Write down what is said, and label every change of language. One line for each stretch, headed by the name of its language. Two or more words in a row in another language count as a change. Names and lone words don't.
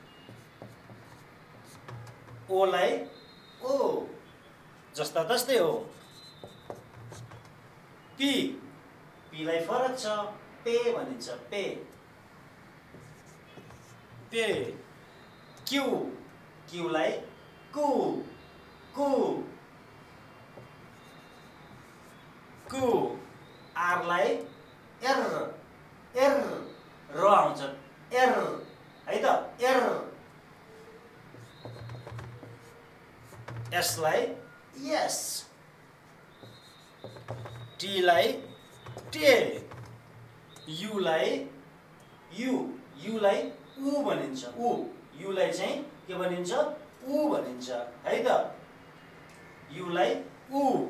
Nepali: ओ लाई ओ, जस्ता तस्तै हो। पी, पी लाई फरक छ, पे भनिन्छ, पे, पे। क्यू, क्यू लाई कु, कु, कु। आर लाई एर, एर, र आउँछ, एर है त, एर। एस लाई यस, टी लाई टे, यु लाई यु, यु लाई उ भनिन्छ, उ। यु लाई चाहिँ के भनिन्छ? उ भनिन्छ है त, यु लाई उ।